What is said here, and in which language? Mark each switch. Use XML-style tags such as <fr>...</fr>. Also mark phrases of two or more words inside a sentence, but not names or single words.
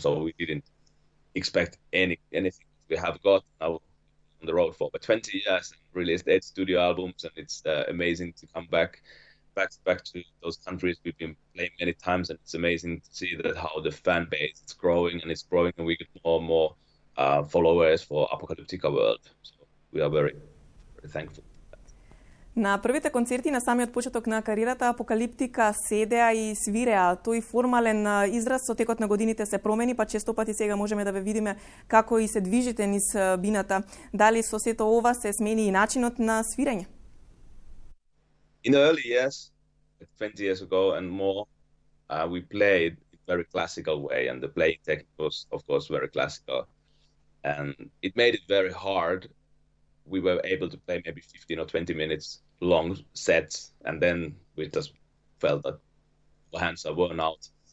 <en>So we didn't expect anything. We have got now on the road for 20 years and released 8 studio albums, and it's amazing to come back to those countries we've been playing many times, and it's amazing to see that how the fan base is growing, and it's growing, and we get more and more followers for Apokaliptika world. So we are very, very thankful.</en> <mk>Na prvите концерти на самиот почеток на кариерата Апокалиптика седеа и свиреа. Тој формален израз со текот на годините се промени, па често пати сега можеме да ве видиме како и се движите низ бината. Дали со сето ова се смени и начинот на свирење?</mk> <en>In the early years, 20 years ago and more, we played in a very classical way, and the playing technique was, of course, very classical. And it made it very hard. We were able to play maybe 15 or 20 minutes long sets, and then we just felt that our hands are worn out.</en>